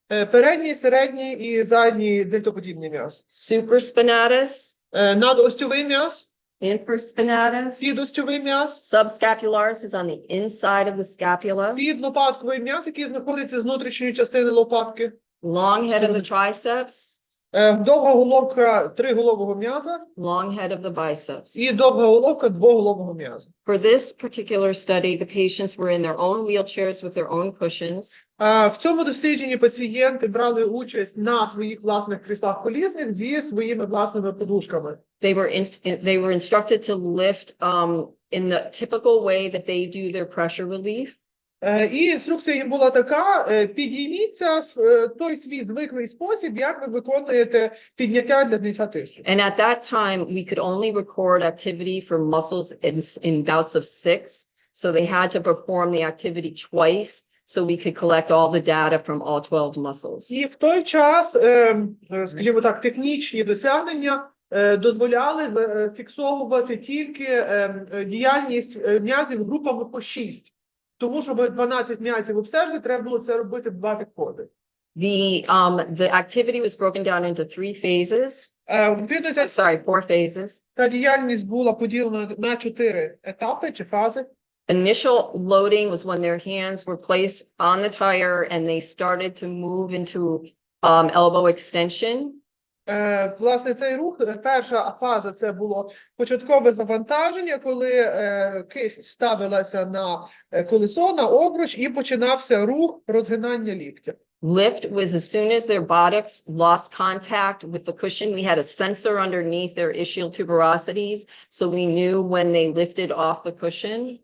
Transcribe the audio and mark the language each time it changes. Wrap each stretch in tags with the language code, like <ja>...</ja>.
<uk>Передній, середній і задній дельтоподібний м'яз.</uk> <en>Supraspinatus.</en> <uk>Надостьовий м'яз.</uk> <en>Infraspinatus.</en> <uk>Підостьовий м'яз.</uk> <en>Subscapularis is on the inside of the scapula.</en> <uk>Підлопатковий м'яз, який знаходиться з внутрішньої частини лопатки.</uk> <en>Long head of the triceps.</en> <uk>Довга головка триголового м'яза.</uk> <en>Long head of the biceps.</en> <uk>І довга головка двоголового м'яза.</uk> <en>For this particular study, the patients were in their own wheelchairs with their own cushions.</en> <uk>В цьому дослідженні пацієнти брали участь на своїх власних кріслах колісних зі своїми власними подушками.</uk> <en>They were instructed to lift in the typical way that they do their pressure relief.</en> <uk>І інструкція їм була така: підійміться в той свій звиклий спосіб, як ви виконуєте підняття для зняття тиску.</uk> <en>And at that time, we could only record activity for muscles in bouts of 6. So they had to perform the activity twice so we could collect all the data from all 12 muscles.</en> <uk>І в той час, скажімо так, технічні досягнення дозволяли фіксовувати тільки діяльність м'язів групами по 6. Тому, щоб 12 м'язів обстежити, треба було це робити в 2 підходи.</uk> <en>The activity was broken down into 3 phases. Sorry, 4 phases.</en> <uk>Та діяльність була поділена на 4 етапи чи фази.</uk> <en>Initial loading was when their hands were placed on the tire and they started to move into elbow extension.</en> <uk>Власне, цей рух, перша фаза, це було початкове завантаження, коли кисть ставилася на колесо, на обруч, і починався рух розгинання ліктя.</uk> <en>Lift was as soon as their buttocks lost contact with the cushion. We had a sensor underneath their ischial tuberosities, so we knew when they lifted off the cushion.</en>